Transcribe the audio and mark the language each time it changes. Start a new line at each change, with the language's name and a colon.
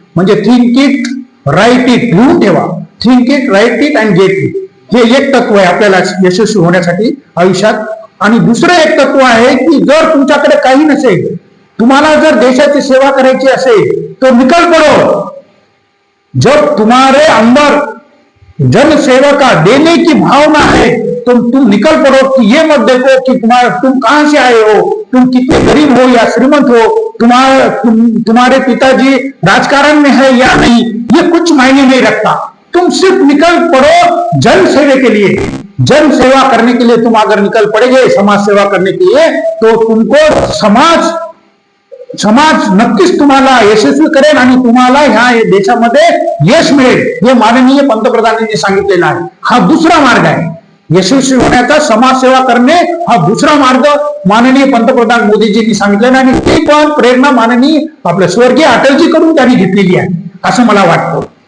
Marathi: म्हणजे
English: think it, right it,
Marathi: लिहून ठेवा.
English: Think it, right it and get it.
Marathi: हे एक तत्व आहे आपल्याला यशस्वी होण्यासाठी आयुष्यात. आणि दुसरं एक तत्व आहे की जर तुमच्याकडे काही नसेल, तुम्हाला जर देशाची सेवा करायची असेल
Hindi: तो निकल पडो. जब तुम्हारे अंदर जनसेवा का देने की भावना है तो तुम निकल पड़ो कि ये मत देखो कि तुम कहां से आए हो, तुम कितने गरीब हो या श्रीमंत हो, तुम्हारे पिताजी राजकारण में है या नहीं, ये कुछ मायने नहीं रखता. तुम सिर्फ निकल पड़ो जन सेवा के लिए. जन सेवा करने के लिए तुम अगर निकल पड़ेगे, समाज सेवा करने के लिए, तो तुमको समाज
Marathi: नक्कीच तुम्हाला यशस्वी करेल आणि तुम्हाला ह्या देशामध्ये यश मिळेल, हे माननीय पंतप्रधानांनी सांगितलेलं आहे. हा दुसरा मार्ग आहे यशस्वी होण्याचा. समाजसेवा करणे हा दुसरा मार्ग माननीय पंतप्रधान मोदीजींनी सांगितलेला आणि ती पण प्रेरणा माननीय आपल्या स्वर्गीय अटलजी कडून त्यांनी घेतलेली आहे असं मला वाटतं.